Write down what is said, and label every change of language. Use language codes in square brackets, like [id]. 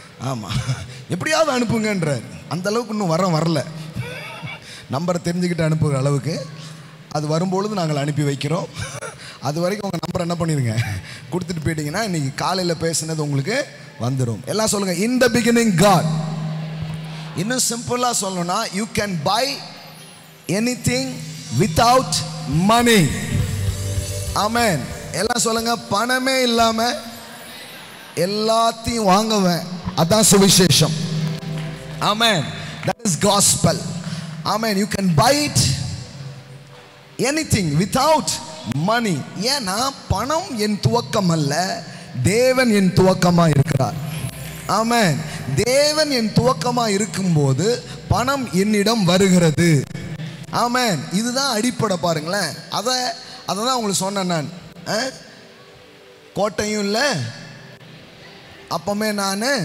[ta] ஆமாம், எப்படியாவது அனுப்புங்கன்றார். அந்த அளவுக்கு இன்னும் வரல. நம்பரை தெரிஞ்சுக்கிட்டு அனுப்புகிற அளவுக்கு அது வரும்பொழுது நாங்கள் அனுப்பி வைக்கிறோம். அது வரைக்கும் உங்கள் நம்பர் என்ன பண்ணிடுங்க, கொடுத்துட்டு போயிட்டீங்கன்னா இன்றைக்கி காலையில் பேசுனது உங்களுக்கு வந்துடும். எல்லாம் சொல்லுங்கள், [en] in the beginning God. [ta] இன்னும் சிம்பிளாக சொல்லணும்னா, [en] you can buy anything without money. Amen. [ta] எல்லாம் சொல்லுங்க, பணமே இல்லாமல் எல்லாத்தையும் வாங்குவேன், அதான் சுவிசேஷம். [en] Amen. That is gospel. Amen. You can buy it anything without money. [ta] ஏன்னா பணம் என் துவக்கம் அல்ல, தேவன் என் துவக்கமா இருக்கிறார். ஆமென். தேவன் என் துவக்கமா இருக்கும்போது பணம் என்னிடம் வருகிறது. ஆமென். இதுதான் அடிப்படை. பாருங்களேன், அதை தான் உங்களுக்கு சொன்னேன் நான். கோட்டையும் இல்லை அப்பமே நான்.